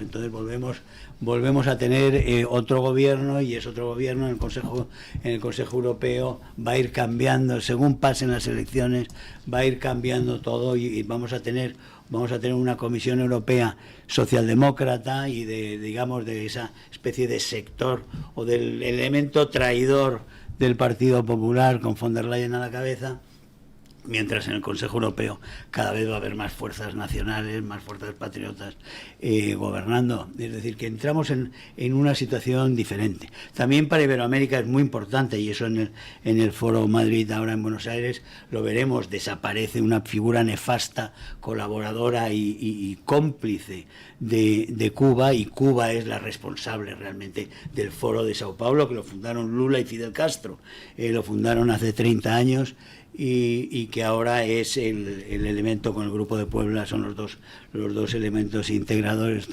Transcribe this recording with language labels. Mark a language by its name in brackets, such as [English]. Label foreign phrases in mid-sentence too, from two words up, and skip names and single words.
[Spanish] Entonces volvemos a tener otro gobierno, y es otro gobierno en el Consejo Europeo. Va a ir cambiando según pasen las elecciones, va a ir cambiando todo, y vamos a tener una Comisión Europea socialdemócrata y de esa especie de sector o del elemento traidor del Partido Popular, con von der Leyen a la cabeza, mientras en el Consejo Europeo cada vez va a haber más fuerzas nacionales, más fuerzas patriotas gobernando. Es decir, que entramos en una situación diferente. También para Iberoamérica es muy importante, y eso en el Foro Madrid ahora en Buenos Aires lo veremos, desaparece una figura nefasta, colaboradora y cómplice de Cuba, y Cuba es la responsable realmente del Foro de Sao Paulo, que lo fundaron Lula y Fidel Castro, lo fundaron hace 30 años, y que ahora es el elemento con el Grupo de Puebla, son los dos elementos integradores.